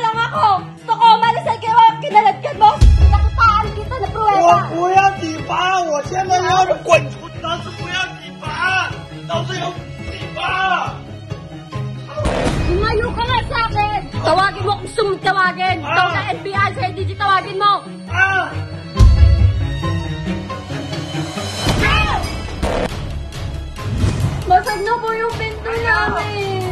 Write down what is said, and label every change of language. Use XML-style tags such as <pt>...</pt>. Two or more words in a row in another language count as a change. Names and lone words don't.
<tl>ako! Gusto ko umalisan kayo ang kinaladkad mo! Nakitaan kita na pruweba!</tl> <zh>我不要体罚，我现在要滚出去！老师不要体罚，老师有体罚。</zh> <tl>Lumayo ka nga sa akin! Tawagin mo kung gusto mong tawagin! Ikaw na NBI, Sir DG, tawagin mo! Basag na po yung pinto namin!</tl>